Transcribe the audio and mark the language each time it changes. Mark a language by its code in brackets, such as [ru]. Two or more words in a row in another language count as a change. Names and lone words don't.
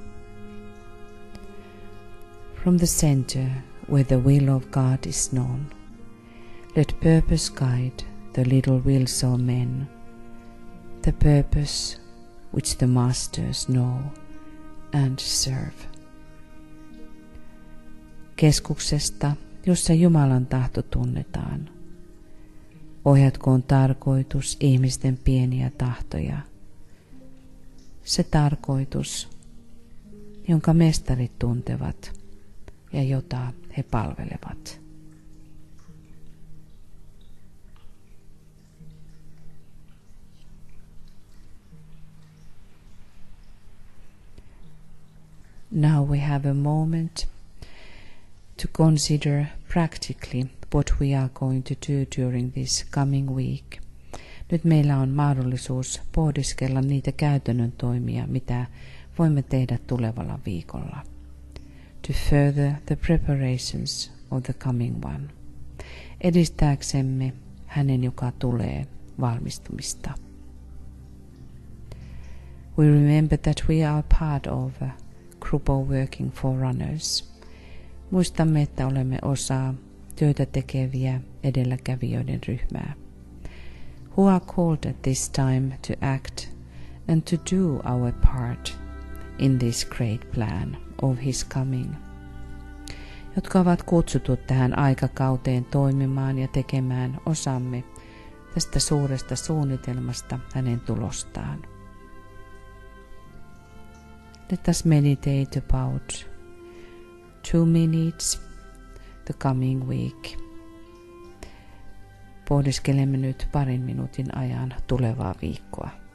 [en] From the center where the will of God is known, let purpose guide the little wills of men, the purpose which the masters know and serve. [fi] Keskuksesta, jossa Jumalan tahto tunnetaan, ohjatkoon tarkoitus ihmisten pieniä tahtoja, se tarkoitus, jonka mestarit tuntevat ja jota he palvelevat. [en] Now we have a moment to consider practically what we are going to do during this coming week. [fi] Nyt meillä on mahdollisuus pohdiskella niitä käytännön toimia, mitä voimme tehdä tulevalla viikolla. [en] To further the preparations of the coming one. [fi] Edistääksemme hänen, joka tulee, valmistumista. [en] We remember that we are part of a group of working forerunners. [fi] Muistamme, että olemme osa työtä tekeviä edelläkävijöiden ryhmää. [en] Who are called at this time to act and to do our part in this great plan of his coming, [fi] jotka ovat kutsutut tähän aikakauteen toimimaan ja tekemään osamme tästä suuresta suunnitelmasta hänen tulostaan. [en] Let us meditate about 2 minutes the coming week. [fi] Pohdiskelemme nyt parin minuutin ajan tulevaa viikkoa.